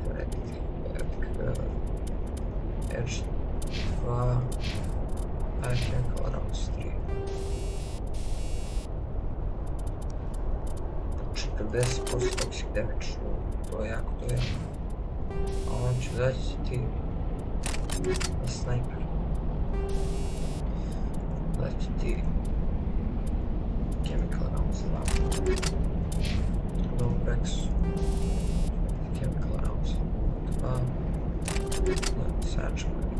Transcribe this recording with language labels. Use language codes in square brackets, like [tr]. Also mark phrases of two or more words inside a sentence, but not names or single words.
[sr] Edge 2, Chemical Rounds 3. Znači 50% [en] toxic damage, [sr] to je jako. A on će zaći na sniper. Zaći ti Chemical Rounds 2. Novu Rexu. Chemical Rounds 2. Sačemo.